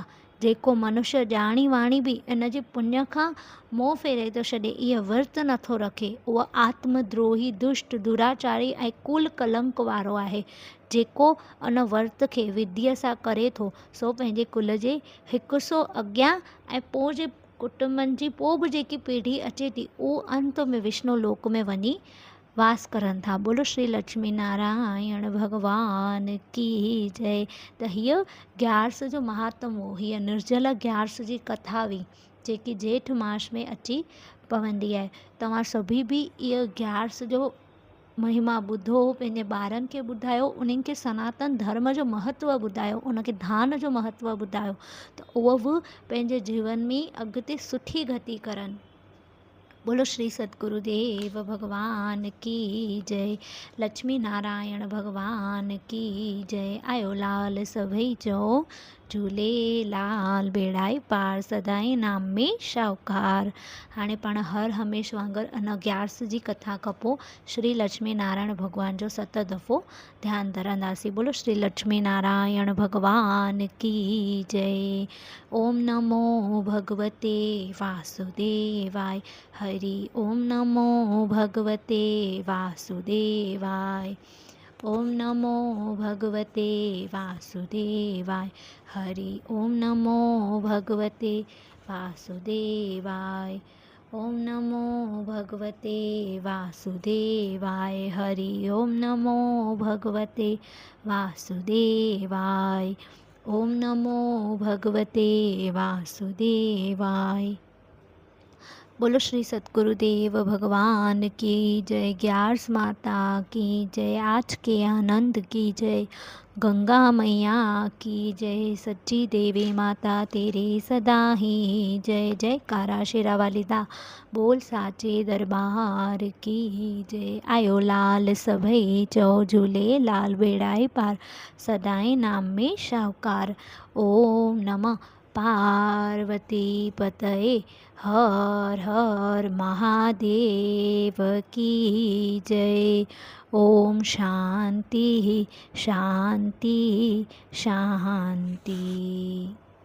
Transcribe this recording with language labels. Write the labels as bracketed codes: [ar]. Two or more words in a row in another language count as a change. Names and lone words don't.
[sd] जेको मनुष्य ॼाणी वाणी बि इन जे पुण्य खां मोह फेरे थो छॾे, इहो विर्त नथो रखे, उहा आत्मद्रोही दुष्ट दुराचारी ऐं कूल कलंक वारो आहे। जेको उन विर्त खे विधीअ सां करे थो सो पंहिंजे कुल जे हिकु सौ अॻियां ऐं पोइ जे कुटुंबनि जी पोइ बि जेकी पीढ़ी अचे थी उहो अंत में विष्णु लोक में वञी वास करनि था। [hi] बोलो श्री लक्ष्मी नारायण भगवान की जय। [sd] त हीअ ग्यारस जो महात्म हो। हीअ निर्जला ग्यारस जी कथा हुई जेकी जेठ मास में अची पवंदी आहे। तव्हां सभी बि इहो ग्यारस जो महिमा ॿुधो, पंहिंजे ॿारनि खे ॿुधायो, उन्हनि खे सनातन धर्म जो महत्व ॿुधायो, उनखे दान जो महत्व ॿुधायो त उहो बि पंहिंजे जीवन में अॻिते सुठी गति करनि। [hi] बोलो श्री सतगुरुदेव भगवान की जय। लक्ष्मी नारायण भगवान की जय। [sd] आयो लाल सभई चओ झूलेलाल। बेड़ाई पार सदाई नाम में शाहूकार। हाणे पाण हर हमेश वांगुरु इन ग्यारस जी कथा खां पोइ श्री लक्ष्मी नारायण भगवान जो 7 दफ़ो ध्यानु धरंदासीं। [hi] बोलो श्री लक्ष्मी नारायण भगवान की जय। [sa] ओम नमो भगवते वासुदेवाय। हरि ओम नमो भगवते वासुदेवाय। ओम नमो भगवते वासुदेवाय। हरि ओम नमो भगवते वासुदेवाय। ओम नमो भगवते वासुदेवाय। हरि ओम नमो भगवते वासुदेवाय। ओम नमो भगवते वासुदेवाय। [hi] बोलो श्री सतगुरुदेव भगवान की जय। ग्यारस माता की जय। आज के आनंद की जय। गंगा मैया की जय। सच्ची देवी माता तेरे सदा ही जय। [pa] ਜੈਕਾਰਾ ਸ਼ੇਰਾਂਵਾਲੀ ਦਾ ਬੋਲ ਸਾਚੇ ਦਰਬਾਰ [hi] की जय। [sd] आयो लाल सभई चौ झूले लाल बेड़ाई पार, सदाई नाम में शावकार। [sa] ओम नमः पार्वती पतये [hi] हर हर महादेव की जय। [sa] ओम शांति शांति शांति।